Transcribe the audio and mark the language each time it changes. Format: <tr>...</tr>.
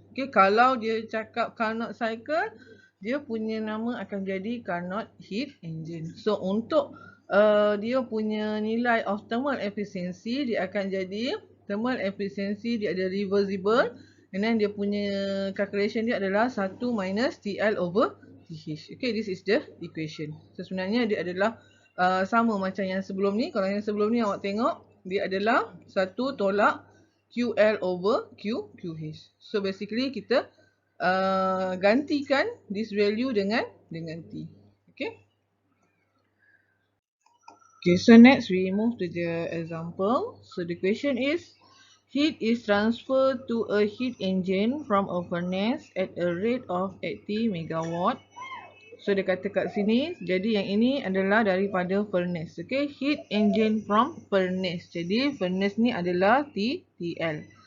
<ms>Okay, kalau dia cakap Carnot cycle, dia punya nama akan jadi Carnot heat engine. So untuk dia punya nilai of thermal efficiency, dia akan jadi thermal efficiency dia ada reversible</ms> <en>And then</en> <ms>dia punya calculation dia adalah 1 minus TL over TH.</ms> <en>Okay, this is the equation.</en> <ms>So sebenarnya dia adalah sama macam yang sebelum ni. Kalau yang sebelum ni awak tengok, dia adalah 1 tolak QL over QH.</ms> <en>So basically</en> <ms>kita gantikan</ms> <en>this value dengan T. Okay. Okay, so next we move to the example. So the question is, heat is transferred to a heat engine from a furnace at a rate of 80 megawatt.</en> <ms>So dia kata kat sini, jadi yang ini adalah daripada furnace.</ms> <en>Okay, heat engine from furnace.</en> <ms>Jadi furnace ni adalah TL.</ms>